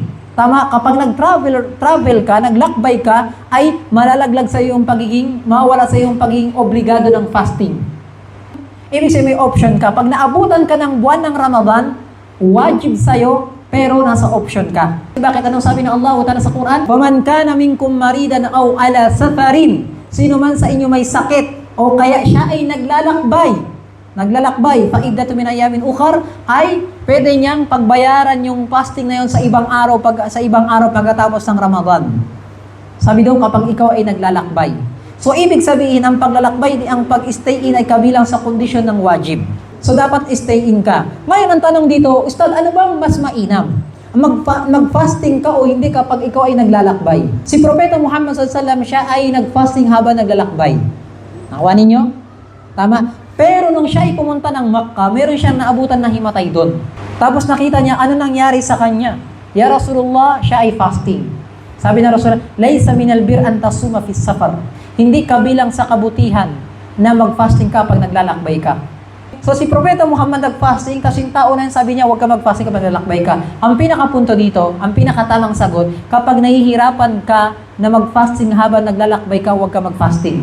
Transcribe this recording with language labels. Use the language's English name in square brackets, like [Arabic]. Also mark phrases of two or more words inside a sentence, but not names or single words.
[Filipino] Tama, kapag nag-travel ka, naglakbay ka, ay malalaglag sa'yo yung mawala sa'yo yung pagiging obligado ng fasting. Ibig sabihin, may option ka. Pag naabutan ka ng buwan ng Ramadan, wajib sa'yo, pero nasa option ka. Bakit anong sabi ng Allah Ta'ala sa Quran? [Arabic] وَمَنْ كَانَ مِنْكُمْ مَرِيدًا أَوْ عَلَى سَفَرٍ [Filipino] Sino man sa inyo may sakit, o kaya siya ay naglalakbay, [Arabic] فَإِدَّةٌ مِنْ أَيَّامٍ أُخَرَ [Filipino] ay pwede niyang pagbayaran yung fasting na yun sa ibang araw, pagkatapos ng Ramadan. Sabi daw kapag ikaw ay naglalakbay. So, ibig sabihin, ang paglalakbay, ang pag- [English] stay in [Filipino] ay kabilang sa kondisyon ng wajib. So, dapat [English] stay in [Filipino] ka. Ngayon, ang tanong dito, Ustad, ano bang mas mainam? Mag-fasting ka o hindi kapag ikaw ay naglalakbay? Si Propeta Muhammad SAW, siya ay nag-fasting habang naglalakbay. Nakuha ninyo? Tama. Pero nung siya ay pumunta ng Makkah, meron siyang naabutan na himatay doon. Tapos nakita niya, ano nangyari sa kanya? [Arabic] يا رسول الله, [Filipino] siya ay fasting. Sabi ng [Arabic] Rasulullah, ليس من البر أن تصوم في السفر. [Filipino] Hindi kabilang sa kabutihan na mag-fasting ka pag naglalakbay ka. So si Propeta Muhammad nag-fasting, kasing tao na sabi niya, huwag ka mag-fasting kapag naglalakbay ka. Ang pinakapunto dito, ang pinakatamang sagot, kapag nahihirapan ka na mag-fasting habang naglalakbay ka, huwag ka mag-fasting.